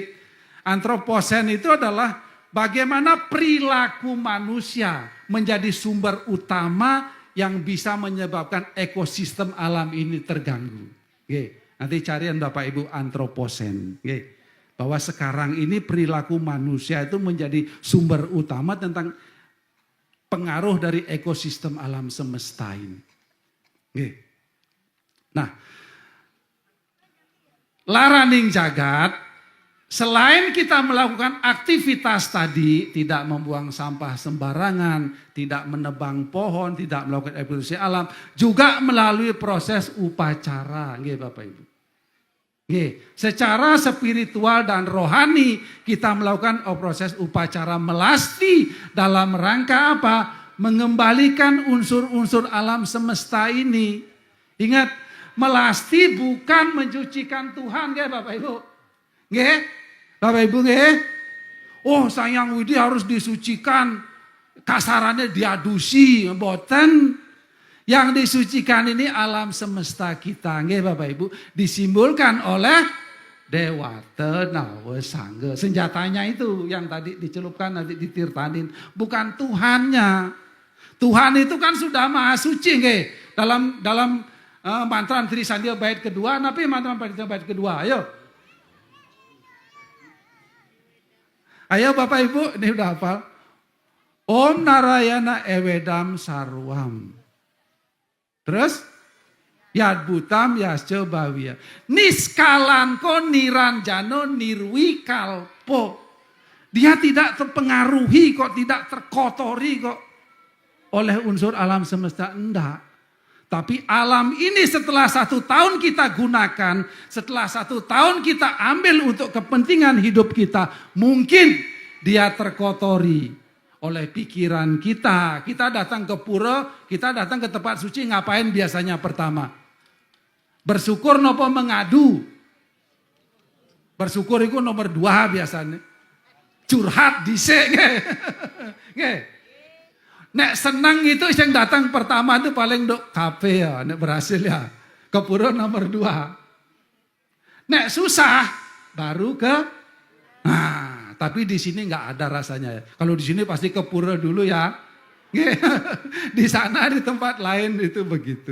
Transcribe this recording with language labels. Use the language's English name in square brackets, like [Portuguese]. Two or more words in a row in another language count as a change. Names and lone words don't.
[Indonesian] Antroposen itu adalah bagaimana perilaku manusia menjadi sumber utama yang bisa menyebabkan ekosistem alam ini terganggu. Nanti carian Bapak Ibu antroposen. Bahwa sekarang ini perilaku manusia itu menjadi sumber utama tentang pengaruh dari ekosistem alam semesta ini. Nah, [Javanese] laraning jagat, [Indonesian] selain kita melakukan aktivitas tadi, tidak membuang sampah sembarangan, tidak menebang pohon, tidak melakukan eksploitasi alam, juga melalui proses upacara, nggih Bapak Ibu. Nggih, secara spiritual dan rohani kita melakukan proses upacara melasti dalam rangka apa? Mengembalikan unsur-unsur alam semesta ini. Ingat, melasti bukan mencucikan Tuhan, nggih Bapak Ibu. Nggih, Bapak Ibu nggih. Oh, sayang Widi harus disucikan. Kasarannya diadusi, mboten. Yang disucikan ini alam semesta kita, nggih Bapak Ibu, disimbolkan oleh Dewata Nawa Sangga. Senjatanya itu yang tadi dicelupkan nanti ditirtanin, bukan Tuhannya. Tuhan itu kan sudah maha suci nggih. Dalam mantra Trisandia bait kedua, tapi mantra bait kedua, ayo. Ayo Bapak Ibu, ini udah hafal. [Sanskrit] Om Narayana Ewedam Sarwam. Terus? Yad Butam Yasca Bhavya. Niskalanko Niranjano Nirwikalpo. [Indonesian] Dia tidak terpengaruhi kok, tidak terkotori kok oleh unsur alam semesta. Enggak. Tapi alam ini setelah 1 tahun kita gunakan, setelah 1 tahun kita ambil untuk kepentingan hidup kita, mungkin dia terkotori oleh pikiran kita. Kita datang ke pura, kita datang ke tempat suci, ngapain biasanya pertama? Bersyukur nopo mengadu. Bersyukur itu nomor 2 biasanya. [Javanese] Curhat dhisik nggih. [Indonesian] Nek senang itu yang datang pertama itu paling dok kafe ya, nek berhasil ya. Ke pura nomor 2. Nek susah baru ke. Nah, tapi di sini nggak ada rasanya ya. Kalau di sini pasti ke pura dulu ya. Di sana di tempat lain itu begitu.